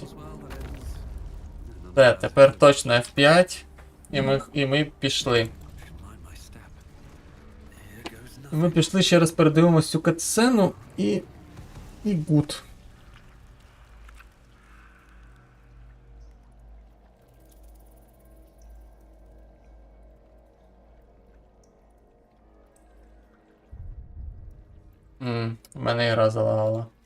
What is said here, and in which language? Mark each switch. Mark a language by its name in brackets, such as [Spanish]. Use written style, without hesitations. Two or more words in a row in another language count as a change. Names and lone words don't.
[English] all's well that ends in another [Ukrainian] Все, тепер точно F5. І ми пішли. [English] should mind my step. Here goes [Ukrainian] І ми [English] nothing. [Ukrainian] пішли, ще раз передивимось цю катсцену і гуд. В мене гра залагала.